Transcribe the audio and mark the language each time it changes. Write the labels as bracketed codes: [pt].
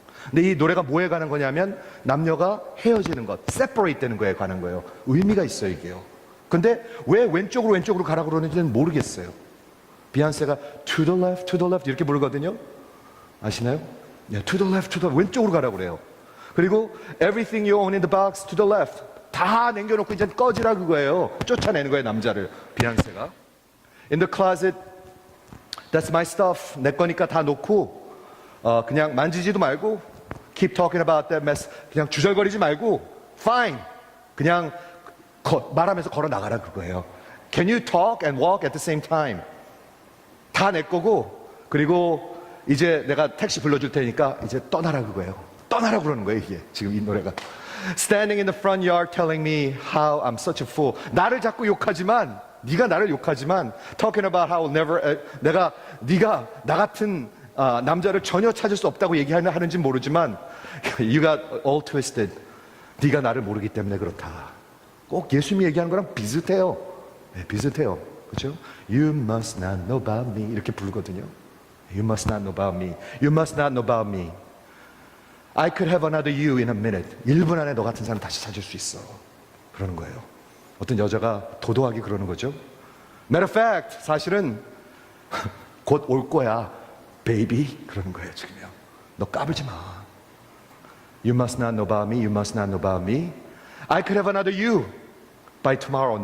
[ko] 근데 이 노래가 뭐에 관한 거냐면 남녀가 헤어지는 것, separate 되는 거에 관한 거예요. 의미가 있어요, 이게요. 근데 왜 왼쪽으로 가라고 그러는지는 모르겠어요. 비욘세가 [en] to the left [ko] 이렇게 부르거든요. 아시나요? 네, [en] to the left, [ko] 왼쪽으로 가라고 그래요. 그리고 [en] everything you own in the box to the left, [ko] 다 남겨놓고 이제 꺼지라 그거예요. 쫓아내는 거예요, 남자를. 비욘세가 [en] in the closet, that's my stuff, [ko] 내 거니까 다 놓고 그냥 만지지도 말고 [en] keep talking about that mess. [ko] 그냥 주절거리지 말고 fine. 그냥 말하면서 걸어 나가라 그거예요. [en] Can you talk and walk at the same time? [ko] 다 내 거고 그리고 이제 내가 택시 불러줄 테니까 이제 떠나라 그거예요. 떠나라 그러는 거예요 이게 지금 이 노래가. [en] Standing in the front yard telling me how I'm such a fool. [ko] 나를 자꾸 욕하지만 네가 나를 욕하지만 [en] talking about how [ko] 네가 나 같은 남자를 전혀 찾을 수 없다고 얘기하는지 모르지만 [en] you got all twisted. [ko] 네가 나를 모르기 때문에 그렇다. 꼭 예수님이 얘기하는 거랑 비슷해요. 네, 비슷해요. 그렇죠? [en] You must not know about me [ko] 이렇게 부르거든요. [en] You must not know about me. You must not know about me. I could have another you in a minute. [ko] 1분 안에 너 같은 사람 다시 찾을 수 있어. 그러는 거예요. 어떤 여자가 도도하게 그러는 거죠. [en] Matter of fact, [ko] 사실은 곧 올 거야, [en] baby. [ko] 그러는 거예요, 지금요. 너 까불지 마. [en] You must not know about me. You must not know about me. I could have another you by tomorrow.